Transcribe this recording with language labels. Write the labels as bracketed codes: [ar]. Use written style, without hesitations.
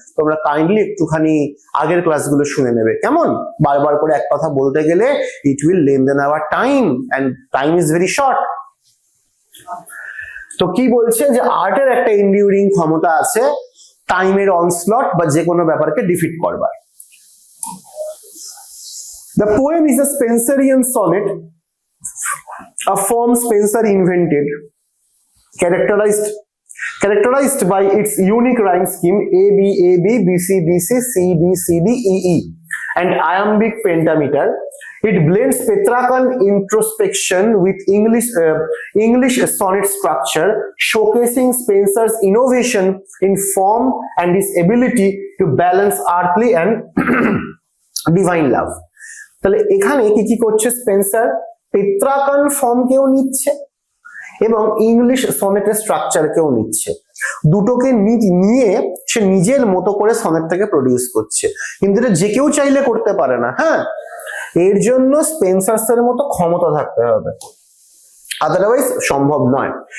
[bn] তোমরা কাইন্ডলি একটুখানি আগের ক্লাসগুলো শুনে নেবে, কেমন? বারবার করে এক কথা বলতে গেলে [en] It will lengthen our time and time is very short. [bn] তো কি বলছে? যে আর্টের একটা এন্ডিউরিং ক্ষমতা আছে টাইমের অনস্লট বা যে কোনো ব্যাপারকে ডিফিট করবার। [en] The poem is a Spencerian sonnet, a form Spencer invented, characterized by its unique rhyme scheme A B A B B C B C C B C D E E and iambic pentameter. It blends Petrarchan introspection with English sonnet structure, showcasing Spencer's innovation in form and his ability to balance earthly and divine love. [bn] তাহলে এখানে কি কি করছে Spencer? পেট্রাকান ফর্মকেও নিচ্ছে এবং English সনেটের স্ট্রাকচারকেও নিচ্ছে। দুটোকে নিয়ে সে নিজের মতো করে সনেটটাকে প্রডিউস করছে। কিন্তু এটা যে কেউ চাইলে করতে পারে না। হ্যাঁ, এর জন্য স্পেন্সার্সের মতো ক্ষমতা থাকতে হবে, আদারওয়াইজ সম্ভব নয়।